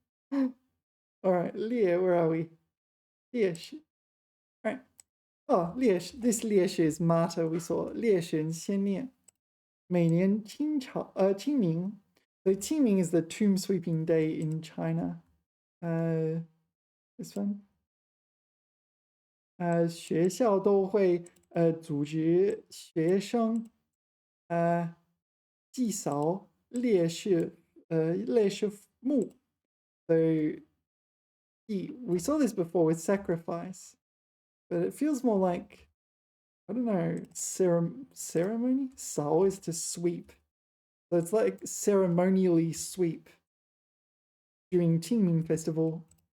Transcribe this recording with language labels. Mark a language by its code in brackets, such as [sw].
[en] All right, 劣, where are we? 劣势. All right. Oh, 劣势. This 劣势 is martyr. We saw 烈士先烈. [zh] 每年清明. [en] So Qingming is the tomb sweeping day in China. This one. [zh] 学校都会组织学生祭扫烈士墓. [en] So we saw this before with sacrifice, but it feels more like, I don't know, ceremony? 扫 is to sweep. So it's like ceremonially sweep during Qingming festival.